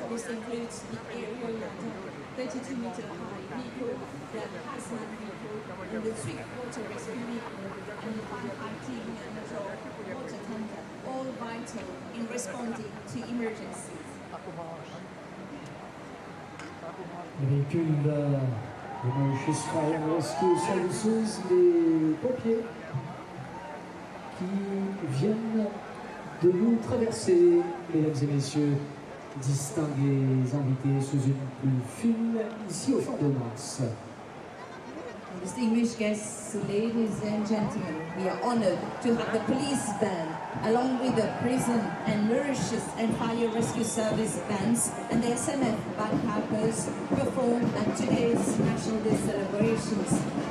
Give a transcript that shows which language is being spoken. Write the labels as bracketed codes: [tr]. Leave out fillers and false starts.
[en] This includes the aerial ladder, 32-meter high vehicle, the hazmat vehicle, and the swift-water rescue vehicle, and the firefighting motor water tanker, all vital in responding to emergencies. [fr] Le véhicule de Mauritius Fire and Rescue Services, les pompiers qui viennent de nous traverser, mesdames et messieurs, distingués invités sous une pluie fine, ici au Champ de Mars. [en] Distinguished guests, ladies and gentlemen, we are honored to have the police band, along with the prison and Mauritius and fire rescue service bands and the SMF bagpipers, perform at today's National Day celebrations.